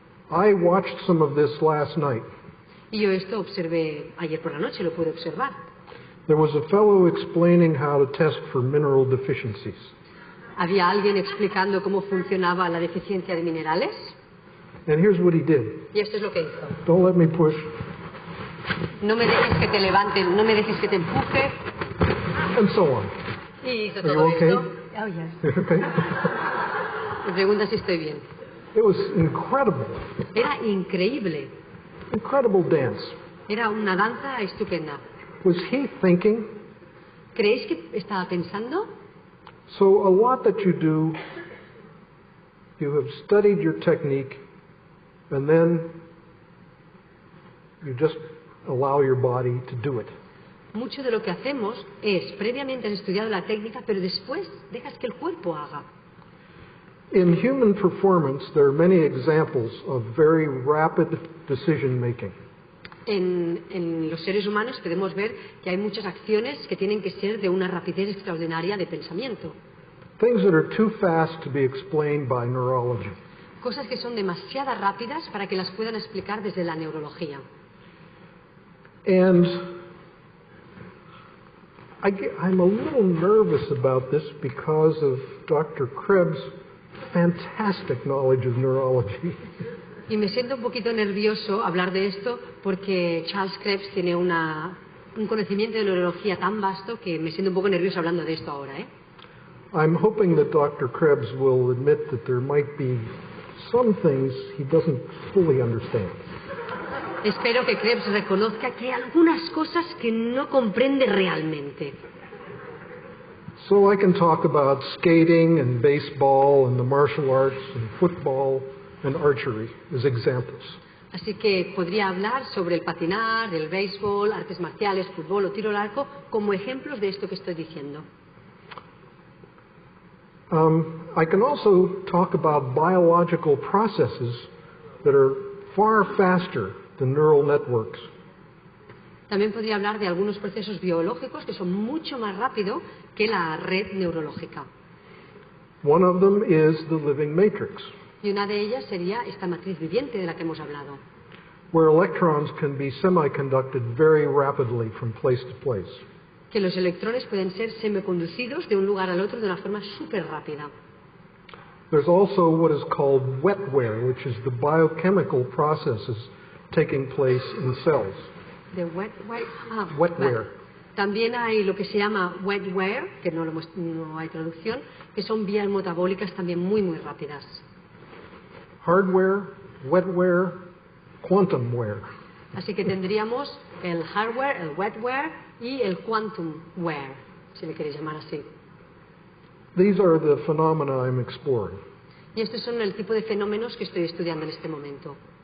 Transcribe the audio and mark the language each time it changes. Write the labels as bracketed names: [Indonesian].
[English] I watched some of this last night. [Spanish] Y yo esto observé ayer por la noche, lo pude observar. [English] There was a fellow explaining how to test for mineral deficiencies. [Spanish] Había alguien explicando cómo funcionaba la deficiencia de minerales. [English] And here's what he did. [Spanish] Y esto es lo que hizo. [English] Don't let me push. [Spanish] No me dejes que te levante, no me dejes que te empuje. [English] And so on. [Spanish] Y hizo [English] Are you [Spanish] todo [English] okay? [Spanish] esto. [English] Oh, yes. Okay. [Spanish] Me pregunta si estoy bien. [English] It was incredible. [Spanish] Era increíble. [English] Incredible dance. [Spanish] Era una danza estupenda. [English] Was he thinking? [Spanish] ¿Creéis que estaba pensando? [English] So a lot that you do, you have studied your technique, and then you just allow your body to do it. [Spanish] Mucho de lo que hacemos es, previamente has estudiado la técnica, pero después dejas que el cuerpo haga. [English] In human performance, there are many examples of very rapid decision making. [Spanish] En los seres humanos podemos ver que hay muchas acciones que tienen que ser de una rapidez extraordinaria de pensamiento. [English] Things that are too fast to be explained by neurology. [Spanish] Cosas que son demasiado rápidas para que las puedan explicar desde la neurología. [English] And I'm a little nervous about this because of Dr. Krebs' fantastic knowledge of neurology. [Spanish] Y me siento un poquito nervioso hablar de esto porque Charles Krebs tiene un conocimiento de neurología tan vasto que me siento un poco nervioso hablando de esto ahora, ¿eh? [English] I'm hoping that Dr. Krebs will admit that there might be some things he doesn't fully understand. [Spanish] Espero que Krebs reconozca que hay algunas cosas que no comprende realmente. [English] So I can talk about skating and baseball and the martial arts and football and archery as examples. [Spanish] Así que podría hablar sobre el patinar, el béisbol, artes marciales, fútbol o tiro al arco como ejemplos de esto que estoy diciendo. [English] I can also talk about biological processes that are far faster than neural networks. [Spanish] También podría hablar de algunos procesos biológicos que son mucho más rápidos que la red neurológica. [English] One of them is the living matrix, [Spanish] Y una de ellas sería esta matriz viviente de la que hemos hablado, [English] where electrons can be semiconducted very rapidly from place to place. [Spanish] que los electrones pueden ser semiconducidos de un lugar al otro de una forma súper rápida. [English] There's also what is called wetware, which is the biochemical processes taking place in cells. [Spanish] De wetware. [English] Wetware. [Spanish] Vale. También hay lo que se llama wetware, que no hay traducción, que son vías metabólicas también muy, muy rápidas. [English] Hardware, wetware, quantumware. [Spanish] Así que tendríamos el hardware, el wetware y el quantumware, si le queréis llamar así. [English] These are the phenomena I'm exploring. [Spanish] Y estos son el tipo de fenómenos que estoy estudiando en este momento.